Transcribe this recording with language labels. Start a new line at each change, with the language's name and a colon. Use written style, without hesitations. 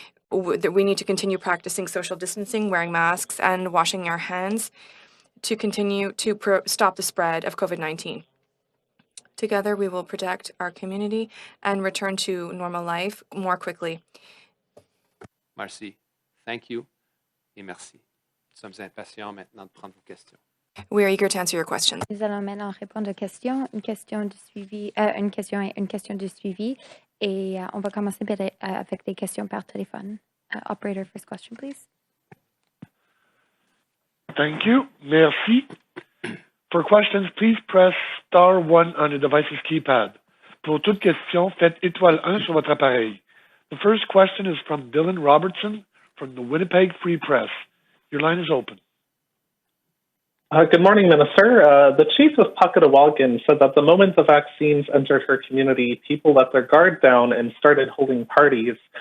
English: We need to continue practicing social distancing, wearing masks, and washing our hands to continue to stop the spread of COVID-19. Together, we will protect our community and return to normal life more quickly. Marcy, thank you
French: et merci. Nous sommes impatients maintenant de prendre vos questions.
English: We are eager to answer your questions.
French: Nous allons maintenant répondre aux questions, une question de suivi, une question et une question de suivi. Et on va commencer avec des questions par téléphone.
English: Operator, first question, please. Thank you. Merci. For questions, please press star 1 on your device's keypad.
French: Pour toute question, faites étoile 1 sur votre appareil.
English: The first question is from Dylan Robertson from the Winnipeg Free Press. Your line is open. Good morning, Minister. The chief of Puckatawagan said that the moment the vaccines entered her community, people let their guard down and started holding parties.